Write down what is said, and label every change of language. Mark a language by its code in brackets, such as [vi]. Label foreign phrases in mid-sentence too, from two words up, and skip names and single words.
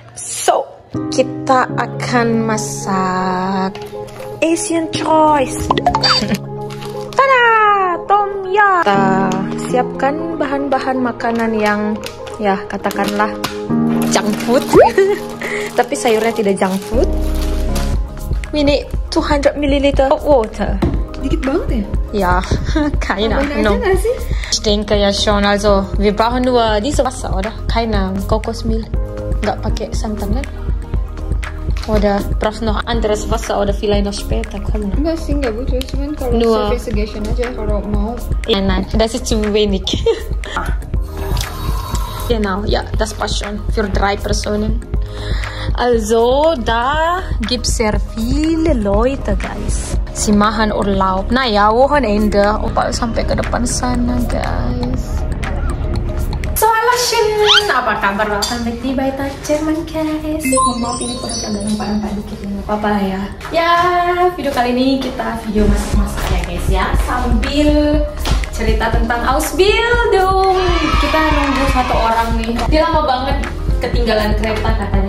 [id] So, kita akan masak [en] Asian choice. [id] Tada! Tom yum. Kita siapkan bahan-bahan makanan yang ya katakanlah [en] junk food. [id] Tapi sayurnya tidak junk food. [en] We need 200 ml of water. [id] Dikit banget [de] Ja, ya? keine Ahnung. Ich denke ja schon, also wir brauchen nur dieses Wasser, oder? Keine Kokosmilch. [id] Nggak pakai santan, kan? [de] Oder brauchst noch anderes Wasser oder vielleicht noch später kommen? [id] Enggak sih, enggak butuh. Cuman kalau investigation aja kalau mau. [de] Nein, das ist zu wenig. Genau, ja, das passt schon für 3 Personen. Also, da gibt es sehr viele Leute, guys. Sie machen Urlaub. Naja, Wochenende. [id] Opa sampai ke depan sana, guys. So, halo Shin. Apa kabar? [en] Welcome back [id] di Baita Jerman, guys. Mohon maaf ini produk agak nampak-nampak dikit. Nggak apa-apa lah ya. Ya, video kali ini kita video masak-masak ya, guys ya. Sambil cerita tentang Ausbildung. Kita nunggu satu orang nih. Dia lama banget ketinggalan kereta katanya.